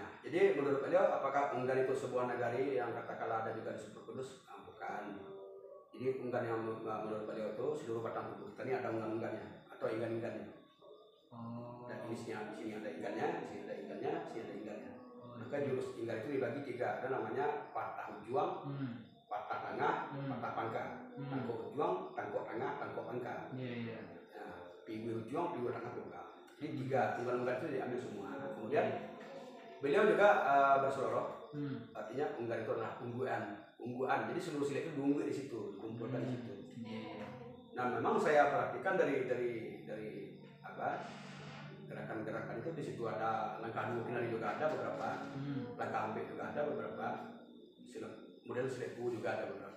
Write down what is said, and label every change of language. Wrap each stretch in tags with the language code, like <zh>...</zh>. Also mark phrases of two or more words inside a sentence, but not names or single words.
<id>Jadi menurut beliau apakah unggan itu sebuah nagari yang katakanlah ada juga di Super Kudus? Bukan. Jadi unggan yang menurut beliau itu seluruh batang tubuh kita ini ada unggan-unggannya atau inggan-inggannya. Dan di sini ada inggannya, di sini ada inggannya, di sini ada inggannya. Maka jurus inggan itu dibagi 3, ada namanya</id> <min>patah ujuang, patah tengah, patah pangka. Tangkuk ujuang, tangkuk tengah, tangkuk pangka. Nah, piwi ujuang, piwi tengah, pangka.</min> <id>Jadi 3 unggan-unggan itu diambil semua. Kemudian beliau juga berseloroh, artinya unggan itu adalah ungguan. Jadi seluruh silet itu diunggu di situ, dikumpulkan di situ. Nah memang saya perhatikan dari gerakan-gerakan itu di situ ada</id> <min>langkah kinari</min> <id>juga ada beberapa,</id> <min>langkah ambek</min> <id>juga ada beberapa, kemudian silet juga ada beberapa.</id>